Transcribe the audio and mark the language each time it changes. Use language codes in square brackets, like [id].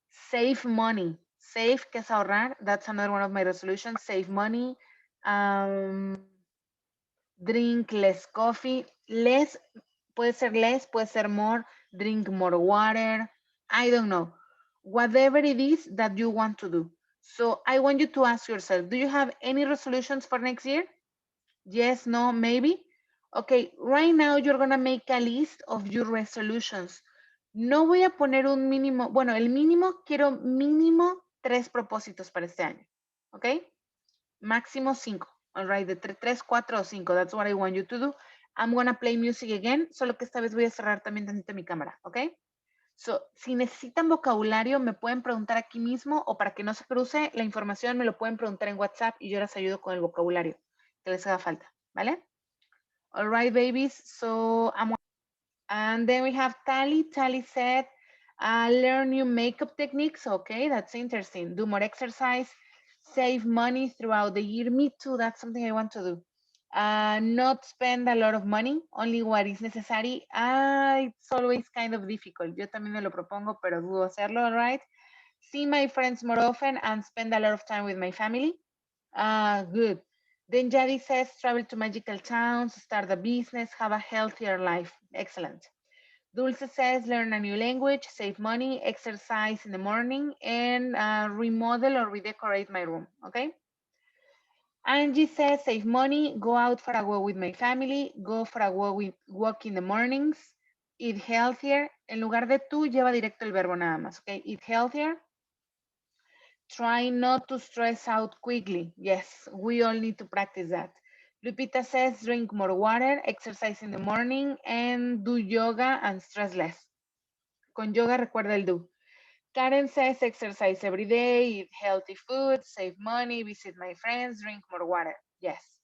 [en] Save money. Save, [es] que es ahorrar. [en] That's another one of my resolutions. Save money. Drink less coffee. [es] Less, puede ser less, puede ser more. [en] Drink more water. I don't know. Whatever it is that you want to do. So I want you to ask yourself, do you have any resolutions for next year? Yes, no, maybe? Okay, right now you're gonna make a list of your resolutions. [es] No voy a poner un mínimo, bueno, el mínimo, quiero mínimo 3 propósitos para este año, ¿ok? Máximo 5, [en] all right, [es] de 3, 4 o 5, [en] that's what I want you to do. I'm gonna play music again, [es] solo que esta vez voy a cerrar también tantito mi cámara, ¿ok? So, si necesitan vocabulario, me pueden preguntar aquí mismo o para que no se cruce la información, me lo pueden preguntar en WhatsApp y yo les ayudo con el vocabulario que les haga falta, ¿vale? [en] All right, babies, so and then we have Tali. Tali said, learn new makeup techniques. Okay, that's interesting. Do more exercise, save money throughout the year. Me too, that's something I want to do. Not spend a lot of money, only what is necessary. It's always kind of difficult. [es] Yo también me lo propongo, pero dudo hacerlo, [en] all right? See my friends more often and spend a lot of time with my family. Good. Then Jadi says, travel to magical towns, start a business, have a healthier life. Excellent. Dulce says, learn a new language, save money, exercise in the morning, and remodel or redecorate my room. Okay. Angie says, save money, go out for a walk with my family, go for a walk in the mornings, eat healthier. [es] En lugar de tú, lleva directo el verbo nada más. [en] Okay. Eat healthier. Try not to stress out quickly. Yes, we all need to practice that. Lupita says, drink more water, exercise in the morning, and do yoga and stress less. [es] Con yoga recuerda el do. [en] Karen says, exercise every day, eat healthy food, save money, visit my friends, drink more water. Yes.